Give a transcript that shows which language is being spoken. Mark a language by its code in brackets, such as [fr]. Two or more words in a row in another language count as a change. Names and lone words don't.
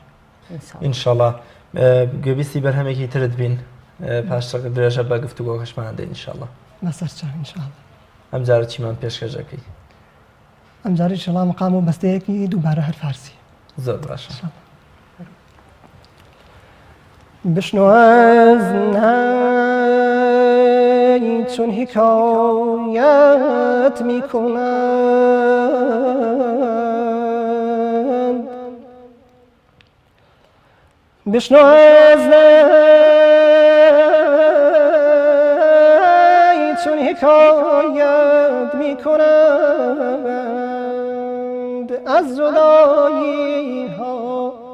[ckb] ئینشەڵڵا گوێبیستی بەرهەمێکی ترت بین پاش درێژە بە گفتوگۆ خشمان دێن ئینشەڵڵا بەسەر چاو ئینشەڵڵا ئەم جارە چیمان پێشکەشەکەی ئەم جارە ئینشەڵڵا مەقام و بەستەیەکی دووبارە هەر فارسی زۆر باشە [fa] بشنو از نی چون حکایت میکنند بشنو از نی چون حکایت میکنند از جدایی ها